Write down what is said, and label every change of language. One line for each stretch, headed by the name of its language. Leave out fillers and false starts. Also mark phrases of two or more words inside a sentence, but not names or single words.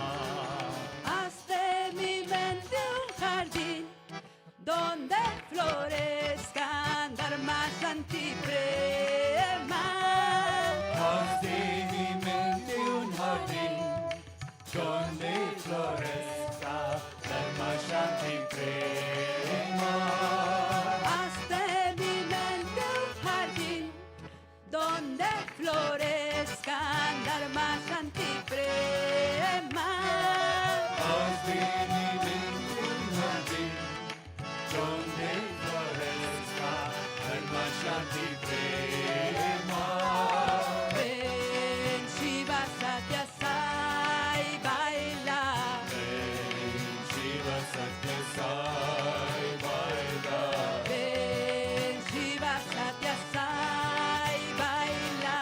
Spanish: Haz de mi mente un jardín donde florezcan
Sanskrit: धर्म शान्ति प्रेम.
Spanish: Haz de mi mente un jardín donde florezca
Sanskrit: धर्म शान्ति प्रेम.
Spanish: Haz de mi mente un jardín donde florezcan
Sanskrit: धर्म शान्ति प्रेम.
Spanish: Haz de mi mente un jardín donde florezca
Sanskrit: धर्म शान्ति प्रेम.
Spanish: Ven Shiva Sathya Sai baila. Ven Shiva Sathya Sai baila. Ven Shiva Sathya Sai baila.